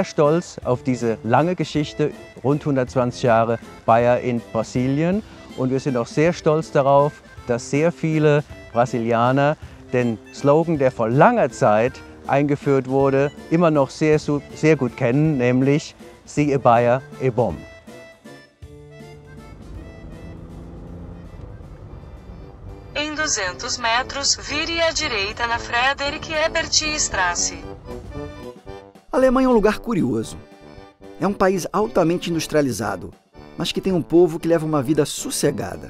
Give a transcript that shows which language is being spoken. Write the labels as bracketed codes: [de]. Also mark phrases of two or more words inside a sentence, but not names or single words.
[de] stolz auf diese lange Geschichte, rund 120 Jahre Bayer in Brasilien. Und wir sind auch sehr stolz darauf, dass sehr viele Brasilianer den Slogan, der vor langer Zeit eingeführt wurde, immer noch sehr gut kennen, nämlich [pt] "Se é Bayer, é bom". Em 200 metros, vire à direita na Friedrich-Ebert-Straße. A Alemanha é um lugar curioso. É um país altamente industrializado, mas que tem um povo que leva uma vida sossegada.